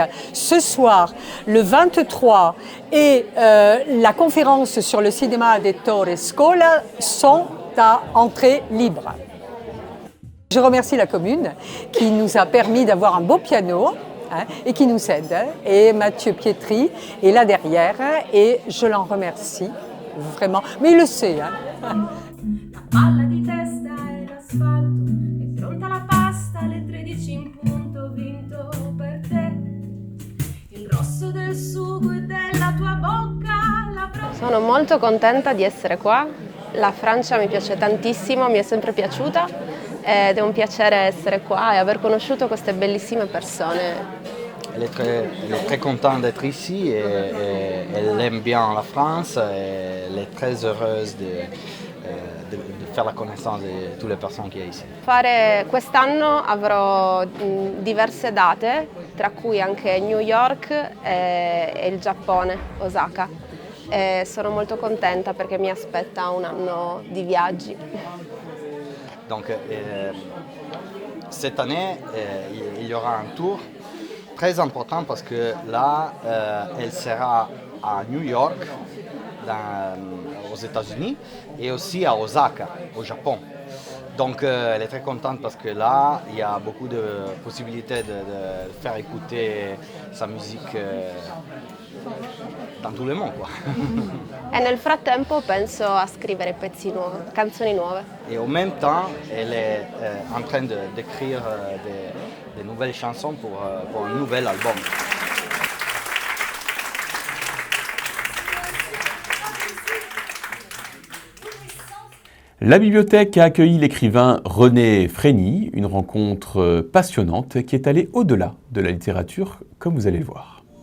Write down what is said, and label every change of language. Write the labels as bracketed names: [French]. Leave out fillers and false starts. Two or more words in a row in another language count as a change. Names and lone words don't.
[French] Ce soir, le 23, et la conférence sur le cinéma d'Ettore Scola sont à entrée libre. Je remercie la commune qui nous a permis d'avoir un beau piano et qui nous aide. Et Mathieu Pietri est là derrière et je l'en remercie vraiment. Mais il le sait. [Italian] Palla di testa e l'asfalto, è pronta la pasta alle 13 in punto, ho vinto per te. Il rosso del sugo e della tua bocca, la Sono molto contenta di essere qua. La Francia mi piace tantissimo, mi è sempre piaciuta ed è un piacere essere qua e aver conosciuto queste bellissime persone. [French] Elle est très contente d'être ici et elle aime bien la France et elle est très heureuse de faire la connaissance de [Italian] tutte le persone che è [French] ici. [Italian] Quest'anno avrò diverse date, tra cui anche New York e il Giappone, Osaka. E sono molto contenta perché mi aspetta un anno di viaggi. [French] Donc cette année, il y aura un tour très important parce que là, elle sera à New York, aux États-Unis et aussi à Osaka, au Japon. Donc elle est très contente parce que là, il y a beaucoup de possibilités de faire écouter sa musique dans tout le monde, quoi. [Italian] E nel frattempo penso a scrivere canzoni nuove. [French] Et en même temps, elle est en train d'écrire des nouvelles chansons pour un nouvel album. La bibliothèque a accueilli l'écrivain René Frény, une rencontre passionnante qui est allée au-delà de la littérature, comme vous allez le voir.